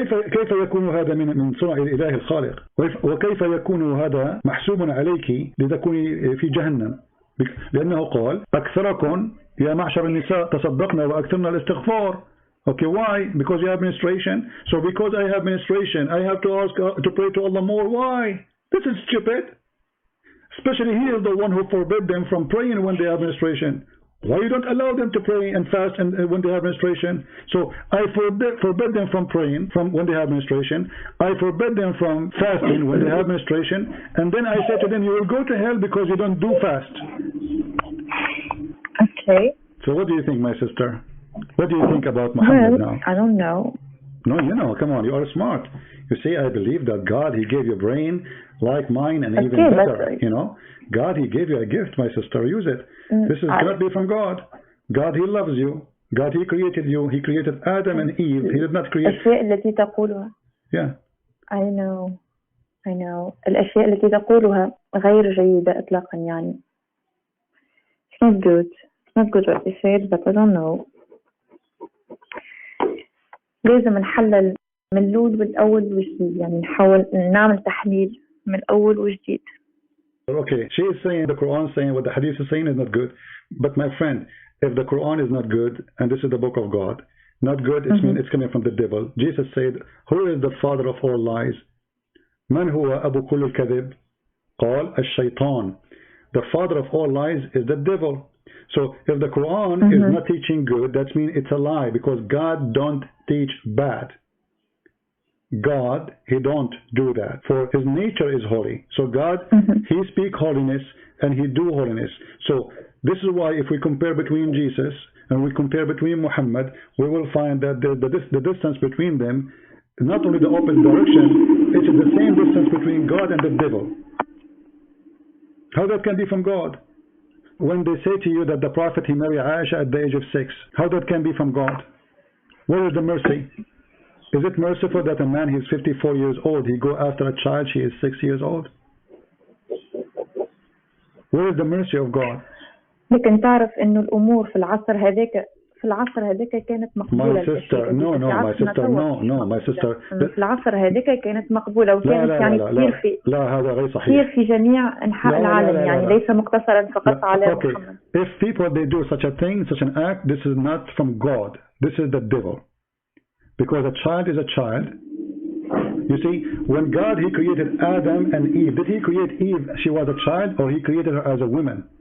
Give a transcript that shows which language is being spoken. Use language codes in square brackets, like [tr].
[ar] كيف يكون هذا من صنع الإله الخالق؟ وكيف يكون هذا محسوب عليك لتكوني في جهنم؟ لأنه قال أكثركم يا معشر النساء تصدقنا وأكثرنا الاستغفار. [en] Okay, why? Because you have menstruation. So because I have menstruation, I have to ask to pray to Allah more. Why? This is stupid. Especially he is the one who forbid them from praying when they have menstruation. Why you don't allow them to pray and fast and when they have menstruation? So I forbid them from praying from when they have menstruation. I forbid them from fasting when they have menstruation. And then I said to them, you will go to hell because you don't do fast. Okay. So what do you think, my sister? What do you think about Muhammad now? I don't know. No, you know, come on, you are smart. You see, I believe that God, he gave you a brain like mine and even better, you know. God, he gave you a gift, my sister, use it. This is going to be from God. God, he loves you. God, he created you. He created Adam and Eve. He did not create... [ar] الأشياء التي تقولها. [en] Yeah. I know. [ar] الأشياء التي تقولها غير جيدة إطلاقا يعني. [en] It's not good. It's not good what you said, but I don't know. [ar] لازم نحلل من الأول والأول وجديد يعني نحاول نعمل تحليل من الأول وجديد. [en] Okay, she is saying the Quran is saying what the Hadith is saying is not good. But my friend, if the Quran is not good, and this is the book of God, not good, it's coming from the devil. Jesus said, who is the father of all lies? [ar] من هو أبو كل الكذب؟ قال الشيطان. [en] The father of all lies is the devil. So if the Quran is not teaching good, that means it's a lie because God don't teach bad. God, he don't do that. For his nature is holy. So God, he speak holiness and he do holiness. So this is why if we compare between Jesus and we compare between Muhammad, we will find that the distance between them, not only the opposite direction, it is the same distance between God and the devil. How that can be from God? When they say to you that the Prophet, he married Aisha at the age of 6, how that can be from God? Where is the mercy? Is it merciful that a man, he's 54 years old, he go after a child, she is 6 years old? Where is the mercy of God? [ar] لكن تعرف إنه الأمور في العصر هذاك في العصر هذاك كانت مقبولة. [en] My sister, no, my sister. [ar] في العصر هذاك كانت مقبولة وكانت يعني كثير في هذا غير صحيح. كثير في جميع أنحاء العالم يعني ليس مقتصرا فقط على محمد. [en] If people they do such a thing, such an act, this is not from God. This is the devil. Because a child is a child. You see, when God he created Adam and Eve, did he create Eve? She was a child, or he created her as a woman?